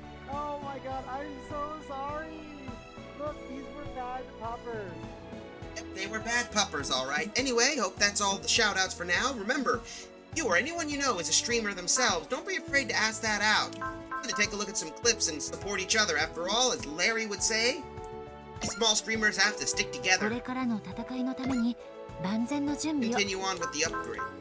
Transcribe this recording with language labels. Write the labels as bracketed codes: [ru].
[en] Oh my God, I'm so sorry. Look, these were bad puppers. Yep, they were bad puppers, alright. Anyway, hope that's all the shout-outs for now. Remember, You or anyone you know is a streamer themselves, don't be afraid to ask that out. To take a look at some clips and support each other. After all, as Larry would say, these small streamers have to stick [ja] こ [en] together. [ja] れからの戦いのために万全の準備を [en] Continue on with the upgrade.